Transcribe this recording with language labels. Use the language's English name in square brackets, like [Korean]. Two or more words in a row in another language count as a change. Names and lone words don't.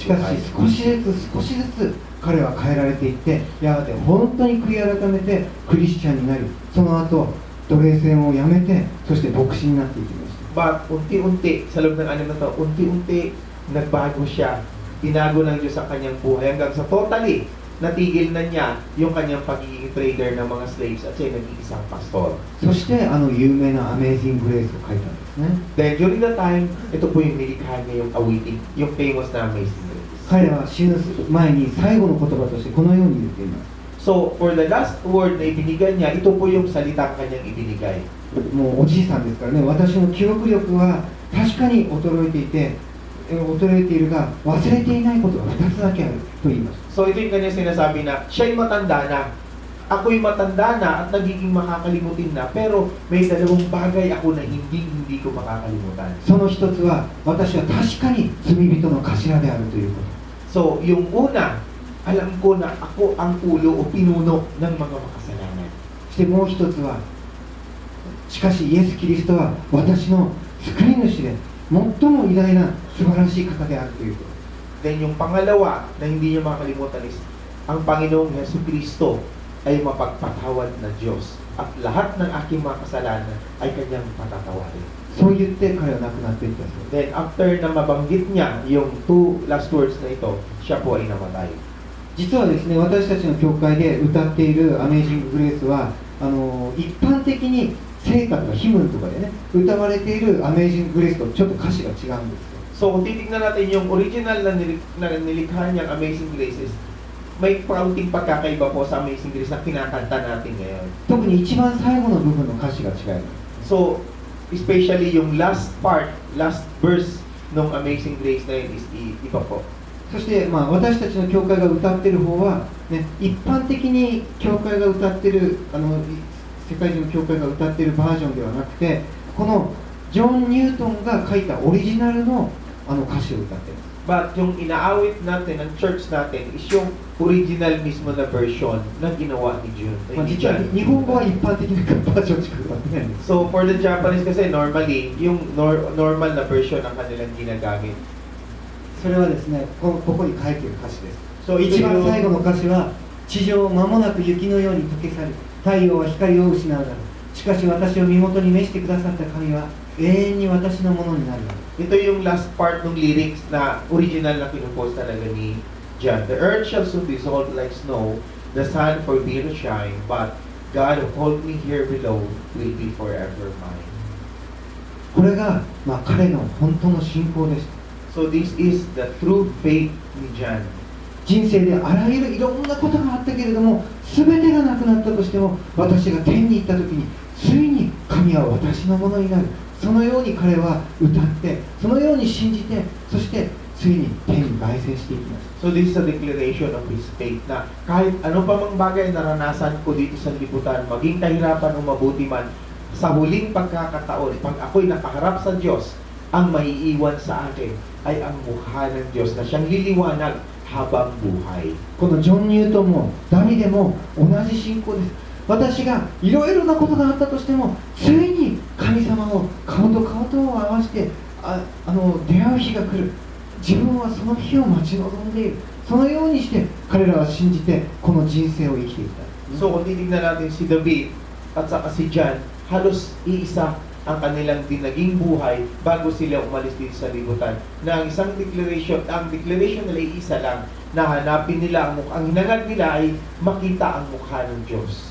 [Japanese] しかし [Filipino] buhay. [Japanese] 少しずつ彼は変えられていって、やがて本当に悔い改めてクリスチャンになり、その後奴隷制をやめて、そして牧師になっていきました。 [Filipino] But unti-unti, sa loob ng 6 na to, unti-unti nagbago siya. Tinago ng Diyos ang kanyang buhay hanggang sa totally natigil na niya yung kanyang pagiging trader ng mga slaves at siya naging isang pastor. [Japanese] そして有名なアメイジング・グレースを書いたんですね。 [English] Then during the time, [Filipino] ito po yung nilikha niya yung awitin, yung famous na Amazing Grace. [Japanese] 彼は死ぬ前に最後の言葉としてこのように言っています。 [English] So, for the last word [Filipino] na ibinigay niya, ito po yung salitang kanyang ibinigay. [Japanese] もうおじいさんですからね、私の記憶力は確かに衰えていて、衰えているが忘れていないことが2つだけあると言いました。 [Filipino] So, ito yung kanyang sinasabi na, siya'y matanda na, ako'y matanda na at nagiging makakalimutin na, pero may dalawang bagay ako na hindi ko makakalimutan. [Japanese] その一つは私は確かに罪人の頭であるということ。 [Filipino] So, yung una, alam ko na ako ang ulo o pinuno ng mga makasalanan. [Japanese] そしてもう一つは、しかしイエス・キリストは私の救い主で最も偉大な素晴らしい方であるということ。 [Filipino] Then yung pangalawa na hindi niyo makalimutan is, ang Panginoong Yesu Kristo ay mapagpatawad na Diyos at lahat ng aking mga kasalanan ay kanyang patatawarin. [Japanese] そう言って彼は亡くなっていったそうです。 [English] Then after [Filipino] na mabanggit niya yung 2 [English] last words [Filipino] na ito, siya po ay namatay. [Japanese] 実はですね、私たちの教会で歌っているアメイジング・グレースは一般的に聖歌とかヒムンとかでね歌われているアメイジング・グレースとちょっと歌詞が違うんですよ。 [Filipino] So kung titignan natin yung original na nilikha niyang Amazing Graces, may kaunting pagkakaiba po sa Amazing Grace na kinakanta natin ngayon. [Japanese] 特に一番最後の部分の歌詞が違います。 [Filipino] So, especially yung [English] last verse [Filipino] ng Amazing Grace na yun is iba po. [Japanese] そして、私たちの教会が歌っている方は、ね、一般的に教会が歌っている世界中の教会が歌っているバージョンではなくて、このジョン・ニュートンが書いたオリジナルの歌詞を歌っています。 [Filipino] But yung inaawit natin, ng church natin, is yung original mismo na version na ginawa ni June. [Japanese] 実は日本語は一般的なバージョンしか歌ってないんです。 [Filipino] So, [English] for the Japanese [Filipino] kasi, normally, yung normal na version ang kanilang ginagamit. [Japanese] それはですね、ここに書いている歌詞です。 So, 一番最後の歌詞は、地上を間もなく雪のように溶け去り、太陽は光を失うだろう。しかし私を身元に召してくださった神は永遠に私のものになるだろう。 [Filipino] Ito yung [English] last part [Filipino] ng lyrics na original na pinupost talaga ni John. [English] The earth shall soon be dissolved like snow, the sun forbid to shine, but God who hold me here below will be forever mine. [Japanese] これが、彼の本当の信仰です。 [English] So this is the true faith ni John. [Japanese] 人生であらゆるいろんなことがあったけれども、全てがなくなったとしても、私が天に行った時についに神は私のものになる。そのように彼は歌って、そのように信じて、そしてついに天に凱旋していきます。 [English] So this is a declaration of his faith [Filipino] na kahit ano pa mang bagay naranasan ko dito sa liputan, maging kahirapan o mabuti man, sa huling pagkakataon, pag ako'y nakaharap sa Diyos, ang maiiwan sa akin ay ang mukha ng Diyos na siyang liliwanag habang buhay. [Japanese] このジョン・ニュートンもダビデも同じ信仰です。私がいろいろなことがあったとしても、ついに神様を顔と顔とを合わせて出会う日が来る。自分はその日を待ち望んでいる。そのようにして彼らは信じてこの人生を生きていた。 [Filipino] So kung titignan natin si David at saka si John, halos iisa ang kanilang dinaging buhay bago sila umalis dito sa libutan. Na ang isang declaration, nila ay isa lang, na hanapin nila ang hinangad nila ay makita ang mukha ng Diyos.